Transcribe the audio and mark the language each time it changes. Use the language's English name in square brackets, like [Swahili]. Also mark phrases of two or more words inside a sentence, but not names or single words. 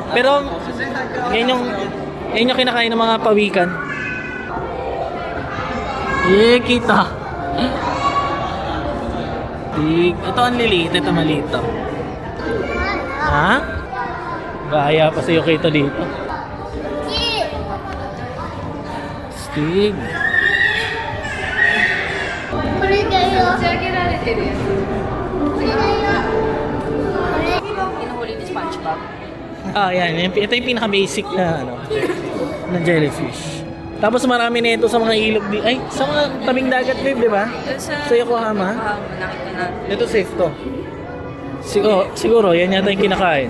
[Filipino] Oh, pero yan yung kinakain ng mga pawikan. Kita. Ito ang liliit, ito maliit to. Ha? Bahaya pa sa'yo kita dito. Stig. [Japanese] これだよこれだよ [Filipino] Hinuhuli ni SpongeBob. Ah, yan. Ito yung pinaka-basic na, na jellyfish. Tapos marami na ito sa mga ilog di. Ay, sa mga tabing dagat, babe, di ba? Sa Yokohama. Nakita na. Ito safe to. Siguro, yan yata yung kinakain.